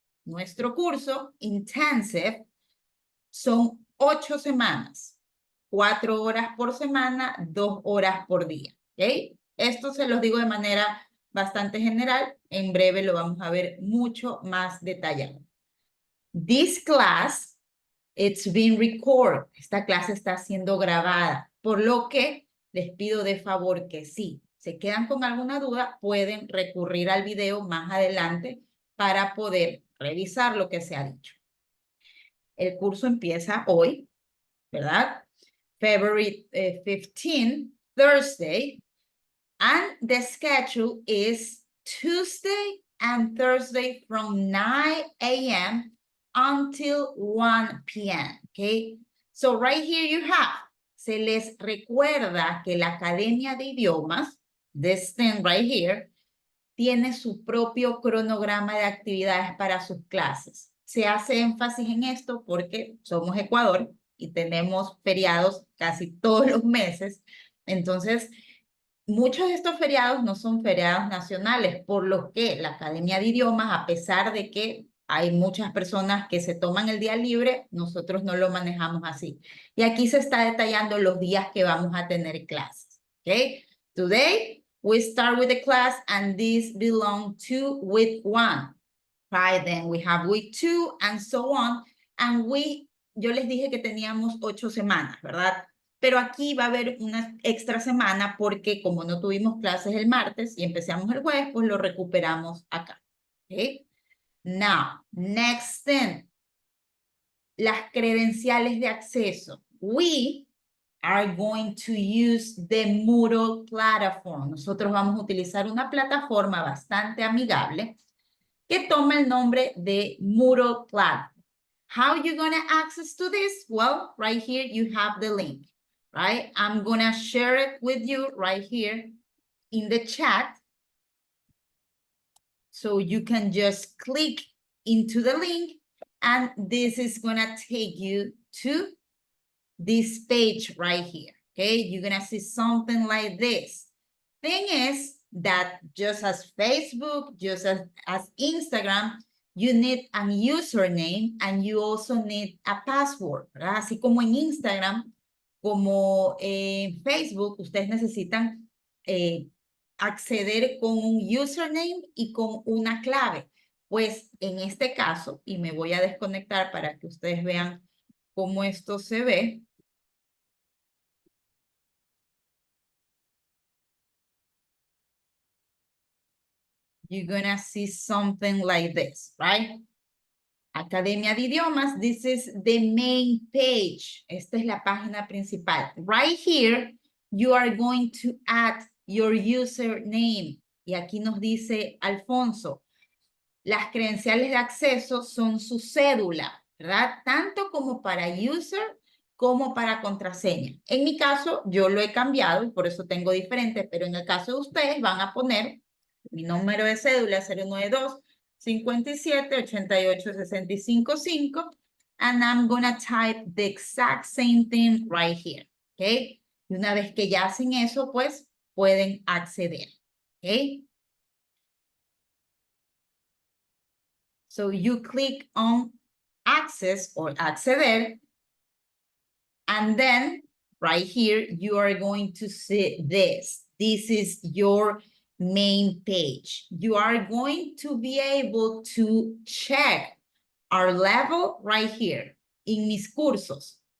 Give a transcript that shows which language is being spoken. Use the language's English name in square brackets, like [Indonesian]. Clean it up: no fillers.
[Spanish] Nuestro curso Intensive son 8 semanas, 4 horas por semana, 2 horas por día. ¿Ok? Esto se los digo de manera bastante general. En breve lo vamos a ver mucho más detallado. [English] This class, it's being recorded. [Spanish] Esta clase está siendo grabada, por lo que les pido de favor que si se quedan con alguna duda, pueden recurrir al video más adelante para poder revisar lo que se ha dicho. El curso empieza hoy, ¿verdad? [English] February 15, Thursday, and the schedule is Tuesday and Thursday from 9 a.m. until 1 p.m. Okay? So right here you have, [Spanish] se les recuerda que la Academia de Idiomas, [English] this thing right here, [Spanish] tiene su propio cronograma de actividades para sus clases. Se hace énfasis en esto porque somos Ecuador y tenemos feriados casi todos los meses. Entonces, muchos de estos feriados no son feriados nacionales, por lo que la Academia de Idiomas, a pesar de que hay muchas personas que se toman el día libre, nosotros no lo manejamos así. Y aquí se está detallando los días que vamos a tener clases. ¿Ok? [English] Today, we start with the class and this belongs to week 1. Right, then we have week 2 and so on. [Spanish] And yo les dije que teníamos 8 semanas, ¿verdad? Pero aquí va a haber una extra semana porque como no tuvimos clases el martes y empezamos el jueves, pues lo recuperamos acá. ¿Okay? [English] Now, next thing. [Spanish] Las credenciales de acceso. [English] We are going to use the Moodle platform. [Spanish] Nosotros vamos a utilizar una plataforma bastante amigable que toma el nombre de Moodle platform. [English] How you going to access to this? Well, right here you have the link, right? I'm going to share it with you right here in the chat. So you can just click into the link and this is going to take you to this page right here, okay? You're going to see something like this. Thing is that just as Facebook, just as Instagram, you need a username and you also need a password, ¿verdad? [Spanish] Así como en Instagram, como en Facebook, ustedes necesitan acceder con un username y con una clave. Pues en este caso, y me voy a desconectar para que ustedes vean cómo esto se ve. [English] You're gonna see something like this, right? Academia de Idiomas, this is the main page. [Spanish] Esta es la página principal. [English] Right here, you are going to add your username. [Spanish] Y aquí nos dice Alfonso, las credenciales de acceso son su cédula, ¿verdad? Tanto como para user como para contraseña. En mi caso, yo lo he cambiado y por eso tengo diferente, pero en el caso de ustedes van a poner mi número de cédula 092-57-88-65 [English] and I'm gonna type the exact same thing right here, [Spanish] ¿ok? Y una vez que ya hacen eso, pues pueden acceder, ¿ok? [English] So you click on access or acceder and then right here you are going to see this. This is your main page. You are going to be able to check our level right here in mis cursos.